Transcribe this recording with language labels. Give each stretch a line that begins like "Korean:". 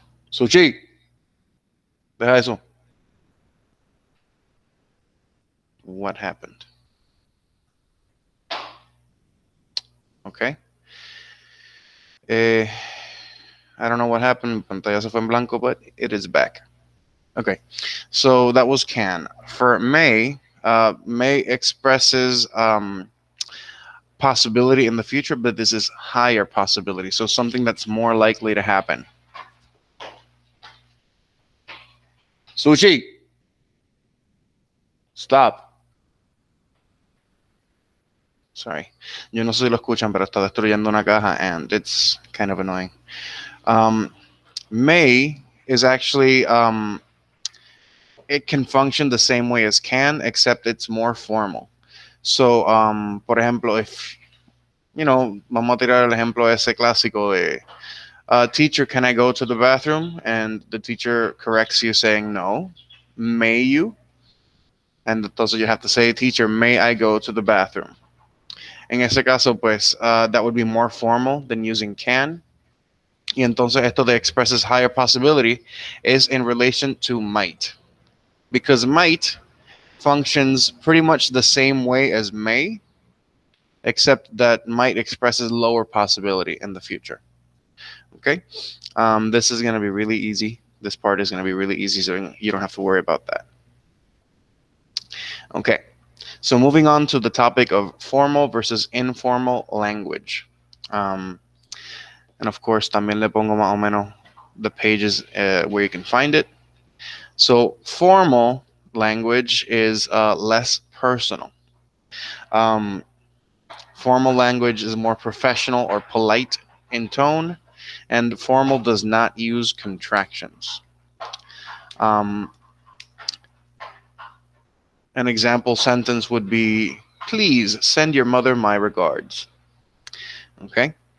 Spanish: So, Chi, deja eso.
English: What happened? Okay. Eh, I don't know what happened.
Spanish: Pantalla se fue en blanco,
English: but it is back. Okay. So that was can. For may expresses possibility in the future, but this is higher possibility. So something that's more likely to happen. Sushi, stop. Sorry.
Spanish: Yo no sé si lo escuchan, pero está destruyendo una caja
English: and it's kind of annoying. May is actually it can function the same way as can, except it's more formal.
Spanish: So, por ejemplo, if vamos a tirar el ejemplo ese clásico de
English: teacher, can I go to the bathroom? And the teacher corrects you saying no. May you? And
Spanish: entonces
English: you have to say, teacher, may I go to the bathroom?
Spanish: En ese caso, pues,
English: that would be more formal than using can.
Spanish: Y entonces esto de
English: expresses higher possibility is in relation to might. Because might functions pretty much the same way as may, except that might expresses lower possibility in the future. Okay? This is going to be really easy. This part is going to be really easy, so you don't have to worry about that. Okay. So moving on to the topic of formal versus informal language. And of course,
Spanish: también le pongo más o menos
English: the pages where you can find it. So formal language is less personal. Formal language is more professional or polite in tone, and formal does not use contractions. Um, an example sentence would be, please send your mother my regards. Okay?